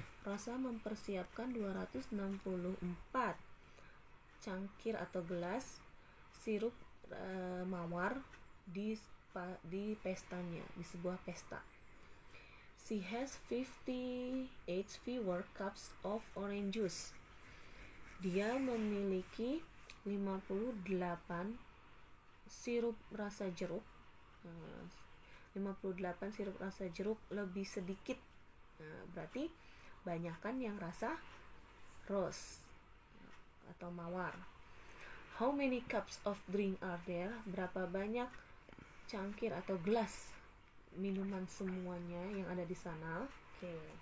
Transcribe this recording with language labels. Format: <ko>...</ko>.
<id>Rosa mempersiapkan 264 cangkir atau gelas sirup mawar di pestanya, di sebuah pesta.</id> <en>She has 58 fewer cups of orange juice.</en> <id>Dia memiliki 58 sirup rasa jeruk. 58 sirup rasa jeruk lebih sedikit. Berarti banyakan yang rasa rose atau mawar.</id> <en>How many cups of drink are there?</en> <id>Berapa banyak cangkir atau gelas minuman semuanya yang ada di sana? Oke.</id>